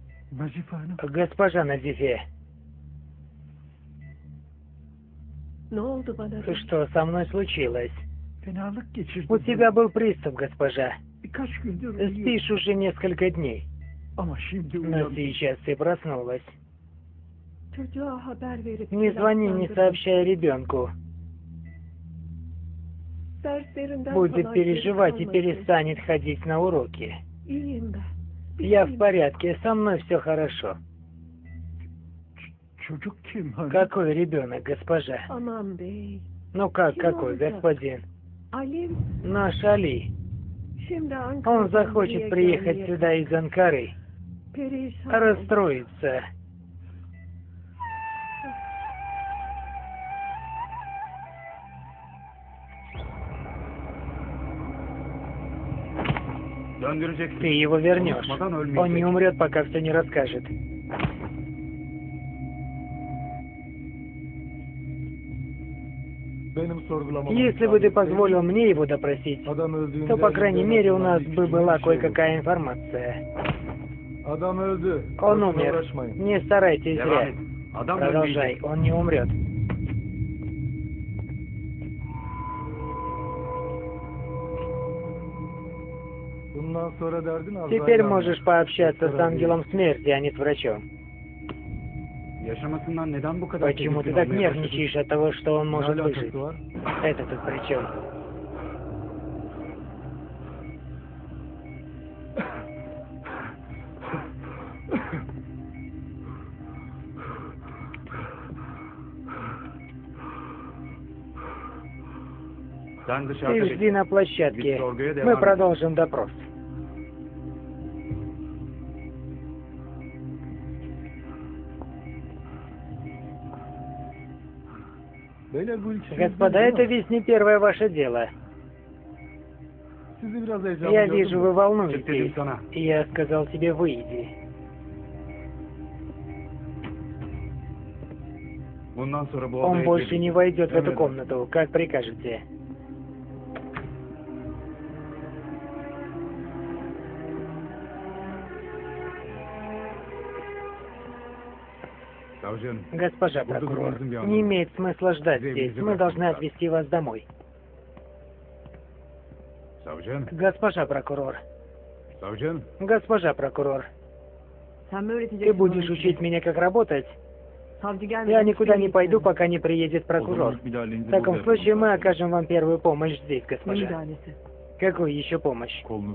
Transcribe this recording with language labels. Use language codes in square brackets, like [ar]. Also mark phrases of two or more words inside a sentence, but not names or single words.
[tr] Nacife Hanım. [ru] Госпожа Назифе, [tr] Ne oldu bana? [ru] что со мной случилось? [tr] Fenalık geçirdim. [ru] У тебя был приступ, госпожа. [tr] Birkaç gündür uyuyorum. [ru] Спишь уже несколько дней, [tr] Ama şimdi [ru] но [tr] uyandım. [ru] сейчас ты проснулась. [tr] Çocuğa haber verip [ru] Не звони, не сообщай ребенку. [tr] Derslerinden [ru] Будет [tr] falan [ru] переживать и [tr] geri kalmasın. [ru] перестанет ходить на уроки. [tr] İyiyim ben. [ru] Я в порядке, со мной все хорошо. [tr] Çocuk kim hanım? [ru] Какой ребенок, госпожа? [tr] Aman bey. [ru] Ну как, [tr] Kim [ru] какой, [tr] olacak? [ru] господин? [tr] Alim [ru] Наш Али. [tr] şimdi [ru] Он [tr] Ankara'dan [ru] захочет [tr] buraya [ru] приехать [tr] gelmeye [ru] сюда из Анкары. [tr] perişan oldu. [ru] Расстроится. [tr] Döndüreceksin. [ru] Ты его вернешь. [tr] Konuşmadan [ru] Он [tr] ölmeyecek. [ru] не умрет, пока все не расскажет. [tr] Benim sorgulamam. [ru] Если бы ты позволил мне его допросить, [tr] Adam öldüğünde [ru] то, по крайней мере, у нас бы была [tr] şey [ru] кое-какая информация. [tr] Adam öldü. [ru] Он [tr] Boşuna [ru] умер. [tr] uğraşmayın. [ru] Не старайтесь [tr] Devam [ru] зря. [tr] et. Adam [ru] Продолжай, [tr] ölmeyecek. [ru] он не умрет. [tr] Bundan sonra derdin [ru] Теперь можешь пообщаться с ангелом смерти, а не с врачом. [tr] Yaşamasından neden bu kadar [ru] Почему ты [tr] tedirgin [ru] так [tr] olmaya başladın? [ru] нервничаешь от того, что он [tr] Ne [ru] может выжить? [tr] alakası var? [ru] Это тут при чем? [tr] Sen dışarıda [ru] Ты [tr] bekle. [ru] жди на площадке. [tr] Biz sorguya [ru] Мы [tr] devam [ru] продолжим допрос. [tr] Beyler bu ilk [ru] Господа, это ведь не первое ваше дело. [tr] Sizi biraz heyecanlı [ru] Я [tr] gördüm [ru] вижу, [tr] mü? [ru] вы [tr] Çık dedim [ru] волнуетесь. [tr] sana. [ru] И я сказал тебе, выйди. [tr] Bundan sonra bu [ru] Он [tr] odaya [ru] больше не [tr] girmeyecek. [ru] войдет в эту [tr] Emredin. [ru] комнату, как прикажете. [tr] Savcım, [ru] Госпожа Буду прокурор, должен я не имеет смысла ждать Где здесь. везде Мы должны прокурор? отвезти вас домой. [tr] savcım, [ru] Госпожа прокурор, [tr] savcım. [ru] госпожа прокурор, [tr] Sen mi [ru] ты [tr] öğreteceksin? [ru] будешь [tr] ona? [ru] учить меня, как работать? [tr] Savcı gelmeden [ru] Я никуда не [tr] hiçbir yere [ru] пойду, [tr] gitmem. [ru] пока не приедет прокурор. В таком случае мы окажем вам первую помощь здесь, [tr] Ne [ru] госпожа. [tr] müdahalesi? [ru] Какую еще помощь? [tr] Kolunuz.